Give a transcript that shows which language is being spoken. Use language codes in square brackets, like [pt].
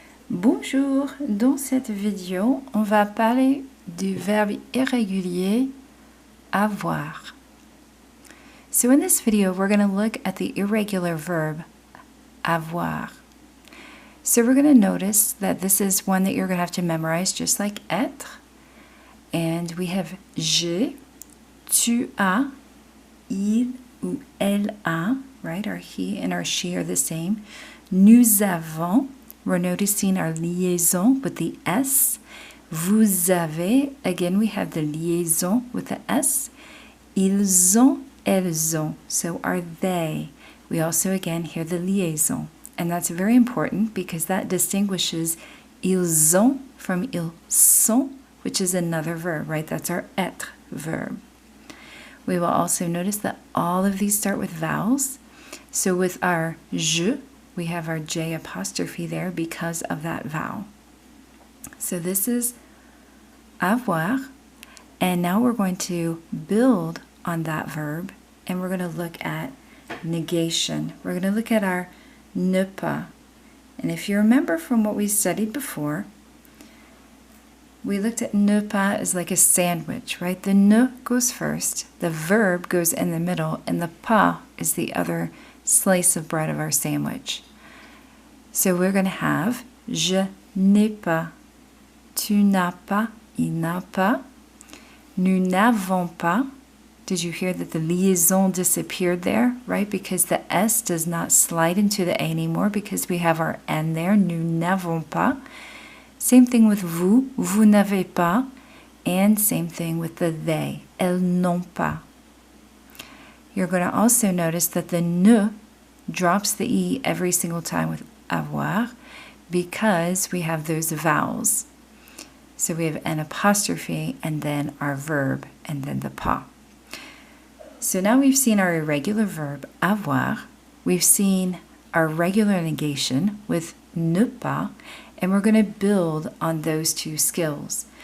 [fr] Bonjour, dans cette vidéo, on va parler du verbe irrégulier avoir. [en] So in this video, we're going to look at the irregular verb avoir. So we're going to notice that this is one that you're going to have to memorize just like être. And we have [fr] j'ai, tu as, il ou elle a, [en] right? Our he and our she are the same. [fr] Nous avons. [en] We're noticing our liaison with the S. [fr] Vous avez, [en] again, we have the liaison with the S. [fr] Ils ont, elles ont, [en] so are they. We also, again, hear the liaison. And that's very important because that distinguishes [fr] ils ont [en] from [fr] ils sont, [en] which is another verb, right? That's our être verb. We will also notice that all of these start with vowels. So with our je, we have our J apostrophe there because of that vowel. So this is avoir, and now we're going to build on that verb, and we're going to look at negation. We're going to look at our ne pas. And if you remember from what we studied before, we looked at ne pas as like a sandwich, right? The ne goes first, the verb goes in the middle, and the pas is the other slice of bread of our sandwich. So we're going to have [fr] je n'ai pas, tu n'as pas, il n'a pas, nous n'avons pas. [en] Did you hear that the liaison disappeared there, right? Because the S does not slide into the A anymore because we have our N there, [fr] nous n'avons pas. [en] Same thing with vous, [fr] vous n'avez pas, [en] and same thing with the they, [fr] elles n'ont pas. [en] You're going to also notice that the ne drops the E every single time with avoir because we have those vowels. So we have an apostrophe and then our verb and then the pas. So now we've seen our irregular verb avoir, we've seen our regular negation with ne pas, and we're going to build on those two skills.